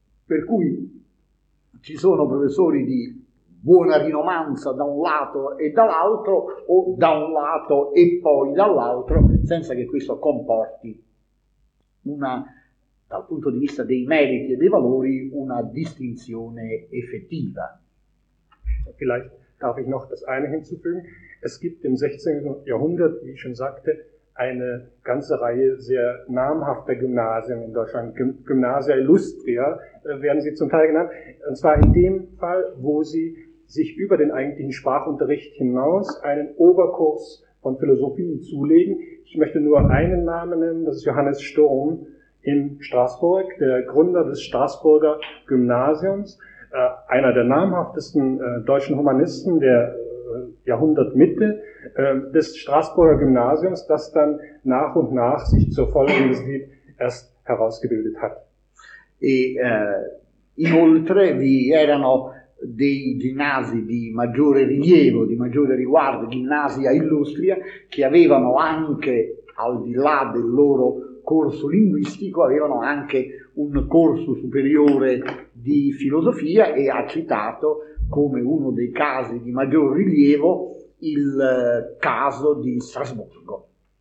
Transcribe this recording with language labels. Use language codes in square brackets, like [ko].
[it] Per cui ci sono professori di buona rinomanza da un lato e dall'altro, o da un lato e poi dall'altro, senza che questo comporti, una, dal punto di vista dei meriti e dei valori, una distinzione effettiva. [de] Vielleicht darf ich noch das eine hinzufügen. Es gibt im 16. Jahrhundert, wie ich schon sagte, eine ganze Reihe sehr namhafter Gymnasien in Deutschland. Gymnasia Illustria werden sie zum Teil genannt. Und zwar in dem Fall, wo sie sich über den eigentlichen Sprachunterricht hinaus einen Oberkurs von Philosophie zulegen. Ich möchte nur einen Namen nennen, das ist Johannes Sturm in Straßburg, der Gründer des Straßburger Gymnasiums, einer der namhaftesten deutschen Humanisten der Jahrhundertmitte, des Straßburger Gymnasiums, das dann nach und nach sich zur Volluniversität erst herausgebildet hat. [it] E inoltre vi erano dei ginnasi di maggiore rilievo, di maggiore riguardo, Gymnasia Illustria, che avevano anche, al di là del loro corso linguistico, avevano anche un corso superiore di filosofia e ha citato come uno dei casi di maggior rilievo il caso di Strasburgo.